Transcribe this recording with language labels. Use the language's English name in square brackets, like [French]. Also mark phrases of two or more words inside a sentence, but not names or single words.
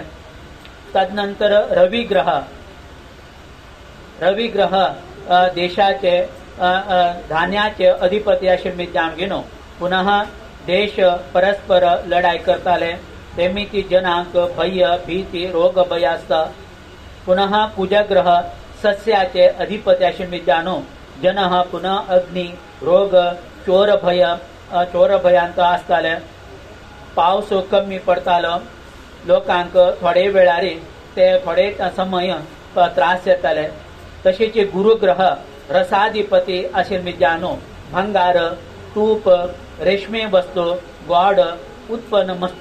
[Konkani] तदनंतर रवि ग्रह देशाचे धान्याचे अधिपती आशिल्ले जावन पुनः देश परस्पर लढाई करताले। तेमिती जनांक भय भीती रोग भय आसता। पुनः कुजग्रह सस्याचे अधिपती आशिल्ले जावन जन पुनः अग्नि रोग चोर भयांत आसताले। पावस कमी पडतालो लोकांक थोडे वेळार ते थोडे समय त्रास येताले। तशेंच गुरुग्रह रसाधिपती आशिल्ले जावन भंगार तूप रेशमे वस्तू गोड उत्पन्न मस्त